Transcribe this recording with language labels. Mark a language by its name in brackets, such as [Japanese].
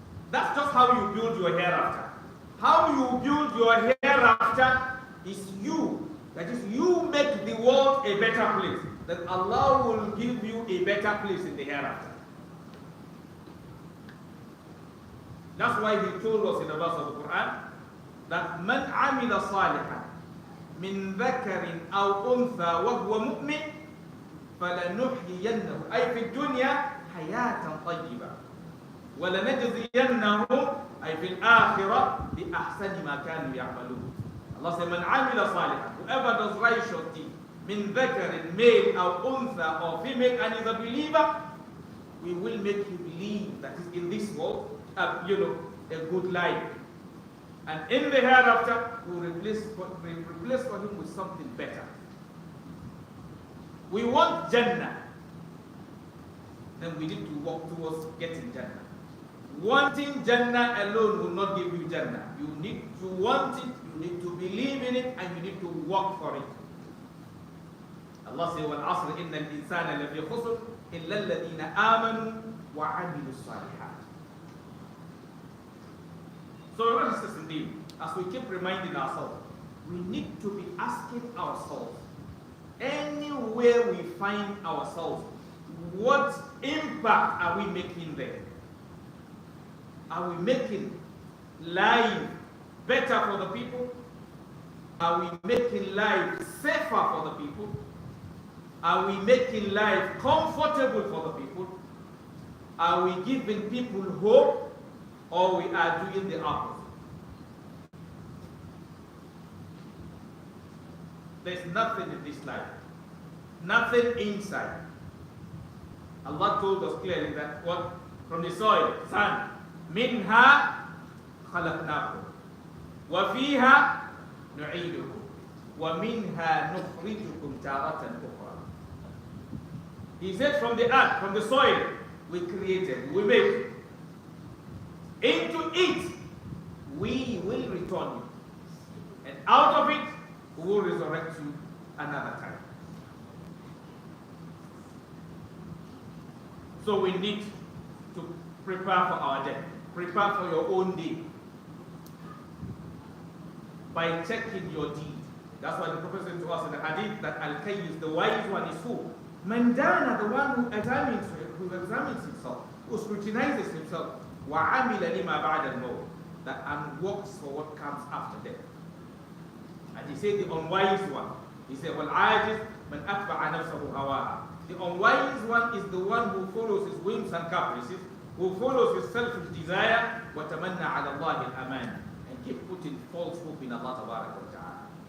[English] That's just how you build your hereafter. How you build your hereafter is you. That is, you make the world a better place. That Allah will give you a better place in the hereafter. That's why He told us in the verse of the Quran that [Arabic] من عمل صالحا من ذكر أو أنثى وهو مؤمن فلنحيينه أي في الدنيا حياة طيبة ولنجزينهم أي في الآخرة بأحسن ما كانوا يعملون. [English] Allah said, [Arabic] من عمل صالحا, [English] whoever does righteous deed, [Arabic] من ذكر, [English] male [Arabic] أو أنثى [English] or female, and is a believer, we will make him live, that is in this world, a good life. And in the hereafter, we will replace for him with something better. We want Jannah, then we need to work towards getting Jannah. Wanting Jannah alone will not give you Jannah. You need to want it, you need to believe in it, and you need to work for it. Allah says, [Arabic] وَالْعَصْرِ إِنَّ الْإِنسَانَ لَفِي خُسْرٍ إِلَّا الَّذِينَ آمَنُوا وَعَمِلُوا الصَّالِحَاتِ. [English] So, brothers and sisters, indeed, as we keep reminding ourselves, we need to be asking ourselves, anywhere we find ourselves, what impact are we making there? Are we making life better for the people? Are we making life safer for the people? Are we making life comfortable for the people? Are we giving people hope, or we are doing the opposite? There's nothing in this life, nothing inside. Allah told us clearly that what? From the soil, sand, [Arabic] منها خلقناكم وفيها نعيدكم ومنها نخرجكم تارة أخرى. [English] He said, from the earth, from the soil, we created, we made. Into it, we will return you. And out of it, we will resurrect you another time. So we need to prepare for our death. Prepare for your own day by checking your deed. That's why the Prophet said to us in the hadith that Al-Kayyis, the wise one, is who? Mandana, the one who examines himself, who scrutinizes himself. [Arabic] وَعَمِلَ لِمَا بَعْدَ الْمَوْتِ, [English] that and works for what comes after death. And he said the unwise one. He said, [Arabic] وَالْعَاجِزْ مَنْ أَتْبَعَ نَفْسَهُ هَوَاهَا. [English] The unwise one is the one who follows his whims and caprices, who follows his selfish desire, [Arabic] وَتَمَنَّى عَلَى اللَّهِ الْأَمَانِ, [English] and keep putting false hope in Allah Tabaraka wa Ta'ala.